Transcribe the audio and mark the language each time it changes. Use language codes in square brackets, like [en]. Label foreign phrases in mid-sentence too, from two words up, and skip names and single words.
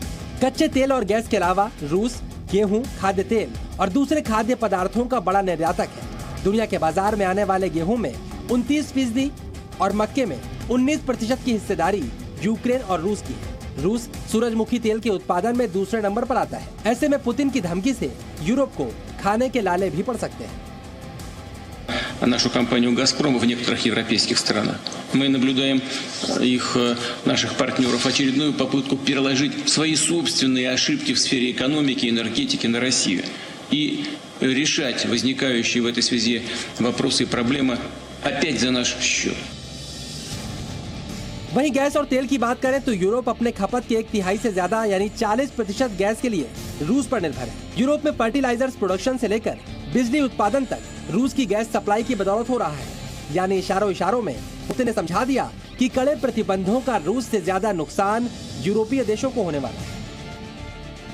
[hi] कच्चे तेल और गैस के अलावा रूस गेहूं, खाद्य तेल और दूसरे खाद्य पदार्थों का बड़ा निर्यातक है। दुनिया के बाजार में आने वाले गेहूं में 29% और मक्के में 19% की हिस्सेदारी यूक्रेन और रूस की है। रूस सूरजमुखी तेल के उत्पादन में दूसरे नंबर पर आता है। ऐसे में पुतिन की धमकी से यूरोप को खाने के लाले भी पड़ सकते हैं। [ru] Нашу компанию «Газпром» в некоторых европейских странах. Мы наблюдаем наших партнеров очередную попытку переложить свои собственные ошибки в сфере экономики и энергетики на Россию и решать возникающие в этой связи вопросы и проблемы опять за наш счет. [hi] वहीं गैस और तेल की बात करें तो यूरोप अपने खपत के 1/3 से ज्यादा यानी 40% गैस के लिए रूस पर निर्भर है। यूरोप में [en] fertilizers production [hi] से लेकर बिजली उत्पादन तक रूस की [en] gas supply [hi] की बदौलत हो रहा है। यानी इशारों में पुतिन ने समझा दिया कि कड़े प्रतिबंधों का रूस से ज्यादा नुकसान यूरोपीय देशों को होने वाला है।